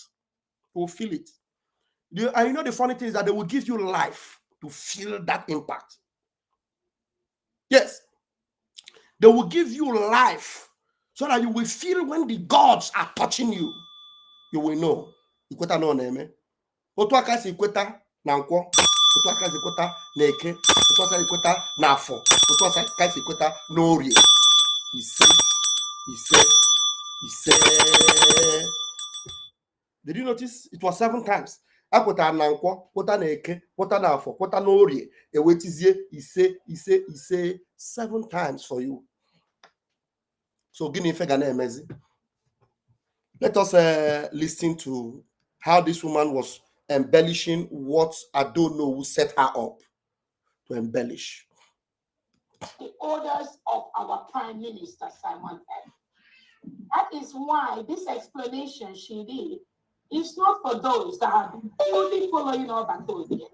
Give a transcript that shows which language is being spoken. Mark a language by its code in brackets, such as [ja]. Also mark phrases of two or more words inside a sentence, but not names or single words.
[en] You will feel it. And you know the funny thing is that they will give you life to feel that impact. Yes. They will give you life so that you will feel when the gods are touching you. You will know. [ig] Ikweta no neme. Otu aka si ikweta na nkwo. Otu aka si ikweta na eke. Otu aka si ikweta na afọ. Otu aka si ikweta na orie. [en] Did you notice? It was 7 times. [ig] I kweta na nkwo, kweta na eke, kweta na afọ, kweta na orie. Ewetizie ise 7 [en] times for you. [ig] So gini ife ga na emezi. [en] Let us listen to how this woman was embellishing what I don't know who set her up to embellish. The orders of our Prime Minister, Simon F. That is why this explanation she did is not for those that have been only following all that told here.